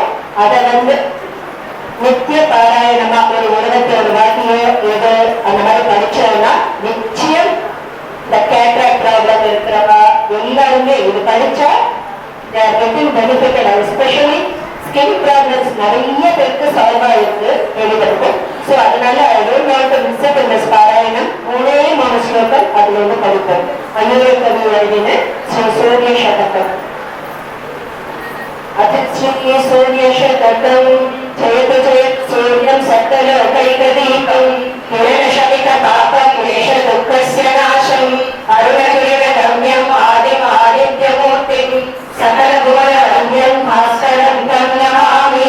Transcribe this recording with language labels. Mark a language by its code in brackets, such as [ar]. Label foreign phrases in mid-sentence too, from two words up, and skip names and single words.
[ta] அதை நித்திய பாராயணமா ஒரு 21 வாட்டியோ ஏதோ அந்த மாதிரி படிச்சோம்னா நிச்சயம் இந்த [en] cataract problem [ta] இருக்கிறவா எல்லாருமே இது படிச்சா பெனிஃபிட்டட். [en] especially skin problems [ta] நிறைய பேருக்கு சால்வ் ஆயிருக்கு வெளிவருக்கும். [en] ஸோ அதனால I don't want to miss up [ta] இந்த பாராயணம். 3 ஸ்லோகம் அதுல படிப்போம். அந்நிய கவி எழுதின ஸ்ரீ சூரிய சதகம். [sa] अतिश्री सूर्यशतकं जयतु जयत् सूर्यं सकलोकैकदीपं हिरण्यशमितपापक्लेशदुःखस्य नाशं अरुणकिरणगम्यम् आदिमादित्यमूर्तिं सकलभुवनरम्यं भास्करं तं नमामि.